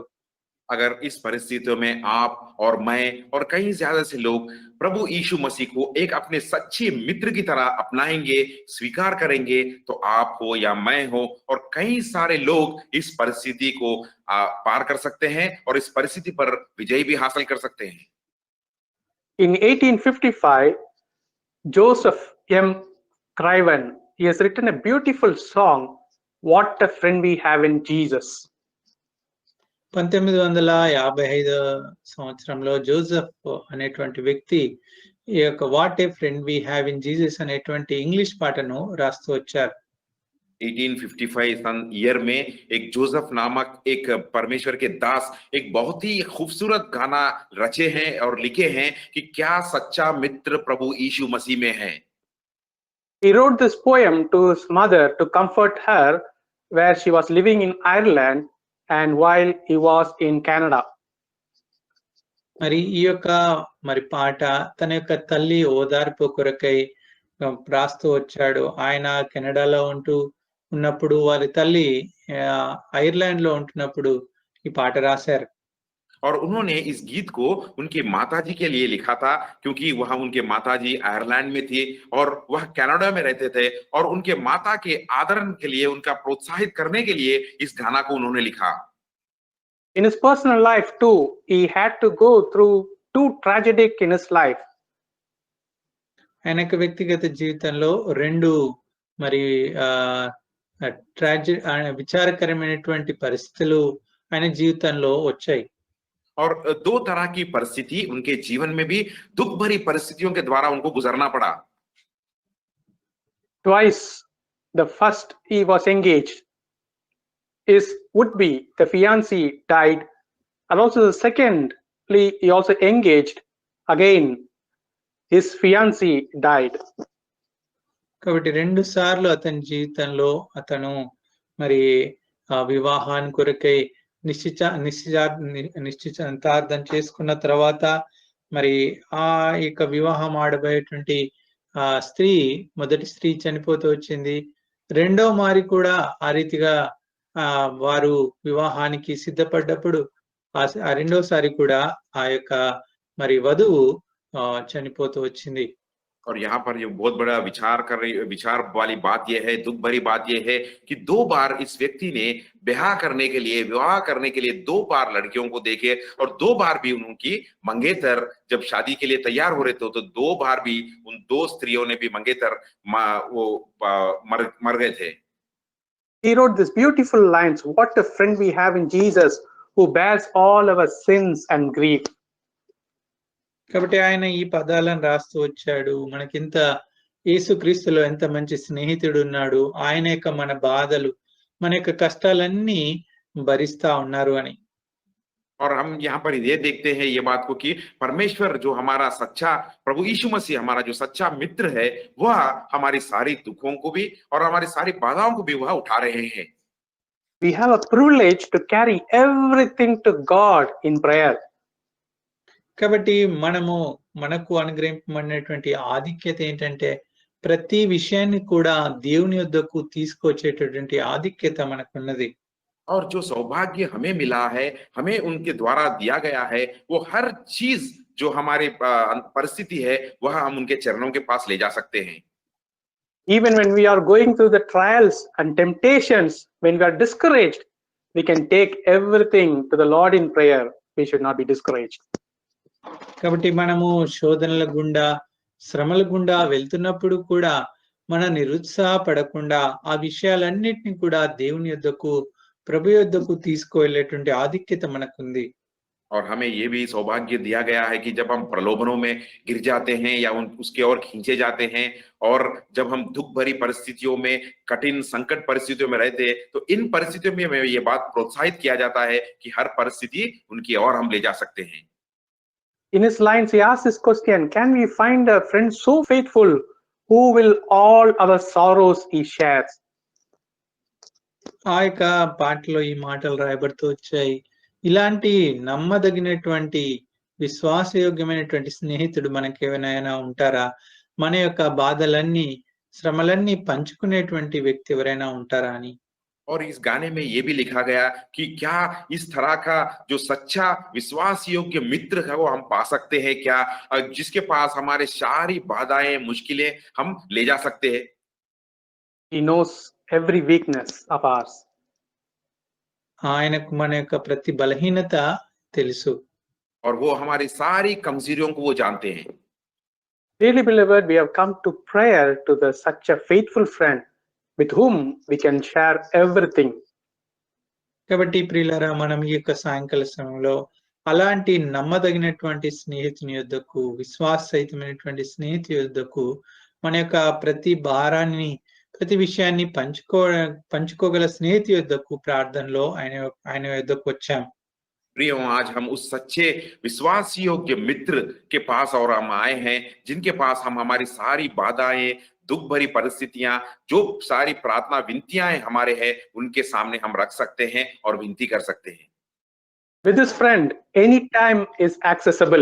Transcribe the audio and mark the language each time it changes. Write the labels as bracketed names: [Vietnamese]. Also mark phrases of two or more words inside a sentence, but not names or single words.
[Hindi] अगर इस परिस्थितियों में आप और मैं और कई ज्यादा से लोग प्रभु यीशु मसीह को एक अपने सच्चे मित्र की तरह अपनाएंगे, स्वीकार करेंगे, तो आप हो या मैं हो और कई सारे लोग इस परिस्थिति को पार कर सकते हैं और इस परिस्थिति पर विजय भी हासिल कर सकते हैं। [English] In 1855, Joseph M. Craven, he has written a beautiful song, "What a Friend We Have in Jesus." [Telugu] 1955 సంవత్సరంలో జోసెఫ్ అనేటువంటి వ్యక్తి ఈ యొక్క వాట్ ఏ ఫ్రెండ్ వి హ్యావ్ ఇన్ జీసస్ అనేటువంటి ఇంగ్లీష్ పాటను రాస్తూ వచ్చారు. [Hindi] 1855 सन ईयर में एक जोसेफ नामक एक परमेश्वर के दास एक बहुत ही खूबसूरत गाना रचे हैं और लिखे हैं कि क्या सच्चा मित्र प्रभु यीशु मसीह में है। [English] He wrote this poem to his mother to comfort her where she was living in Ireland and while he was in Canada. [Telugu] మరి ఈ యొక్క మరి పాట తన యొక్క తల్లి ఓదార్పు కొరకై రాస్తూ వచ్చాడు. ఆయన కెనడాలో ఉన్నప్పుడు వారి తల్లి ఐర్లాండ్ లో ఉంటున్నప్పుడు ఈ పాట రాశారు. [Hindi] और उन्होंने इस गीत को उनकी माताजी के लिए लिखा था क्योंकि वह उनके माताजी आयरलैंड में थी और वह कनाडा में रहते थे और उनके माता के आदरण के लिए, उनका प्रोत्साहित करने के लिए इस गाना को उन्होंने लिखा। [English] In his personal life too, he had to go through two tragedies in his life. [Telugu] ఆయన యొక్క వ్యక్తిగత జీవితంలో రెండు మరి విచారకరమైనటువంటి పరిస్థితులు ఆయన జీవితంలో వచ్చాయి. [Hindi] और दो तरह की परिस्थिति उनके जीवन में भी दुख भरी परिस्थितियों के द्वारा उनको गुजरना पड़ा। [English] Twice, the first he was engaged, his would-be, the fiancée died, and also the secondly he also engaged, again his fiancée died. [Telugu] కాబట్టి రెండు సార్లు అతని జీవితంలో అతను మరి వివాహాన్ని కొరకై నిశ్చితార్థం చేసుకున్న తర్వాత మరి ఆ యొక్క వివాహం ఆడబోయేటువంటి స్త్రీ, మొదటి స్త్రీ చనిపోతూ వచ్చింది. రెండో మారి కూడా ఆ రీతిగా వారు వివాహానికి సిద్ధపడ్డప్పుడు ఆ రెండోసారి కూడా ఆ యొక్క మరి వధువు చనిపోతూ వచ్చింది. [Hindi] और यहाँ पर ये बहुत बड़ा विचार वाली बात यह है, दुख भरी बात यह है कि दो बार इस व्यक्ति ने विवाह करने के लिए दो बार लड़कियों को देखे और दो बार भी उनकी मंगेतर जब शादी के लिए तैयार हो रहे थे तो दो बार भी उन दो स्त्रियों ने भी मंगेतर वो मर गए थे। [English] He wrote this beautiful lines, "What a friend we have in Jesus who bears all our sins and grief." [Telugu] కాబట్టి ఆయన ఈ పదాలను రాస్తూ వచ్చాడు, మనకింత యేసుక్రీస్తులో ఎంత మంచి స్నేహితుడు ఉన్నాడు, ఆయన యొక్క మన బాధలు, మన యొక్క కష్టాలన్నీ భరిస్తా ఉన్నారు అని. [Hindi] और हम यहाँ पर ये देखते हैं ये बात को कि परमेश्वर जो हमारा सच्चा प्रभु यीशु मसीह हमारा जो सच्चा मित्र है, वह हमारी सारी दुखों को भी और हमारी सारी बाधाओं को भी वह उठा रहे हैं। [English] We have a privilege to carry everything to God in prayer. [Telugu] కాబట్టి మనకు అనుగ్రహింపబడినటువంటి ఆధిక్యత ఏంటంటే ప్రతి విషయాన్ని కూడా దేవుని యొద్దకు తీసుకొచ్చేటటువంటి ఆధిక్యత మనకున్నది. [Hindi] और जो सौभाग्य हमें मिला है, हमें उनके द्वारा दिया गया है, वो हर चीज जो हमारे परिस्थिति है, वह हम उनके चरणों के पास ले जा सकते हैं। [English] Even when we are going through the trials and temptations, when we are discouraged, we can take everything to the Lord in prayer. We should not be discouraged. [Telugu] కాబట్టి మనము శోధనల గుండా శ్రమల గుండా వెళ్తున్నప్పుడు కూడా మన నిరుత్సాహపడకుండా ఆ విషయాలన్నిటిని కూడా దేవుని యొద్దకు ప్రభు యొద్దకు తీసుకువెళ్ళేటువంటి ఆధిక్యత మనకుంది. [Hindi] और हमें ये भी सौभाग्य दिया गया है कि जब हम प्रलोभनों में गिर जाते हैं या उसके ओर खींचे जाते हैं, और जब हम दुख भरी परिस्थितियों में, कठिन संकट परिस्थितियों में रहते हैं, तो इन परिस्थितियों में हमें ये बात प्रोत्साहित किया जाता है कि हर परिस्थिति उनकी ओर हम ले जा सकते हैं। [English] In his lines, he asks this question: can we find a friend so faithful who will all our sorrows he shares? [Telugu] ఆ యొక్క పాటలో ఈ మాటలు రాయబడుతూ వచ్చాయి. ఇలాంటి నమ్మదగినటువంటి విశ్వాసయోగ్యమైనటువంటి స్నేహితుడు మనకి ఏమైనా ఉంటారా? మన యొక్క బాధలన్నీ శ్రమలన్నీ పంచుకునేటువంటి వ్యక్తి ఎవరైనా ఉంటారా అని. [Hindi] और इस गाने में ये भी लिखा गया कि क्या इस तरह का जो सच्चा विश्वास योग्य मित्र है वो हम पा सकते हैं क्या, जिसके पास हमारे सारी बाधाएं मुश्किलें हम ले जा सकते हैं। [English] He knows every weakness of ours. [Telugu] ఆయనకు మన యొక్క ప్రతి బలహీనత తెలుసు. [Hindi] और वो हमारी सारी कमजोरियों को वो जानते हैं। [English] Dearly beloved, we have come to prayer to the such a faithful friend with whom we can share everything. [Telugu] కాబట్టి ప్రియులారా, మనం ఈ యొక్క సాయంకాల సమయంలో అలాంటి నమ్మదగినటువంటి స్నేహితుని యొద్దకు, విశ్వాససహితమైనటువంటి స్నేహితుని యొద్దకు మన యొక్క ప్రతి భారాన్ని, ప్రతి విషయాన్ని పంచుకోగల స్నేహితు యొద్దకు ప్రార్థనలో ఆయన యొద్దకు వచ్చాం. [Hindi] प्रियो, आज हम उस सच्चे विश्वास योग्य मित्र के पास और हम आए हैं, जिनके पास हम हमारी सारी बाधाएं, दुख भरी परिस्थितियां, जो सारी प्रार्थना विनतियां हमारे हैं, उनके सामने हम रख सकते हैं और विनती कर सकते हैं। [English] With this friend, any time is accessible.